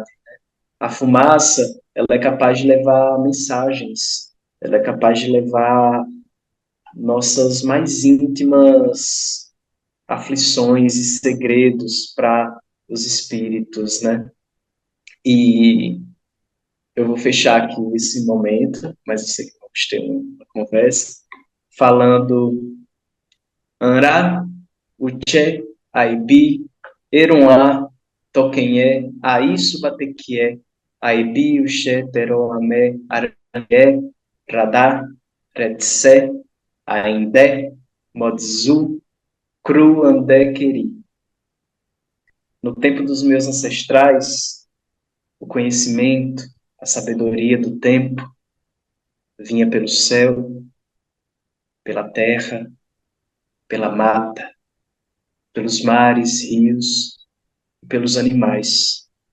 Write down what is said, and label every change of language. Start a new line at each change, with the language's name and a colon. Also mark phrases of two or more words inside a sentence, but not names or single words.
Portuguese: A fumaça, ela é capaz de levar mensagens, ela é capaz de levar nossas mais íntimas aflições e segredos para os espíritos, né? E eu vou fechar aqui esse momento, mas eu sei que vamos ter uma conversa, falando Anra, Uche, Aibi, Eruá, Toquenhé, Aisu Batequié, Aibi, Uche, Teroamé, Aranhé, Radá, Retsé, Aindé, Modzu, Cru, Andé, Queri. No tempo dos meus ancestrais, o conhecimento, a sabedoria do tempo vinha pelo céu, pela terra, pela mata, pelos mares, rios e pelos animais.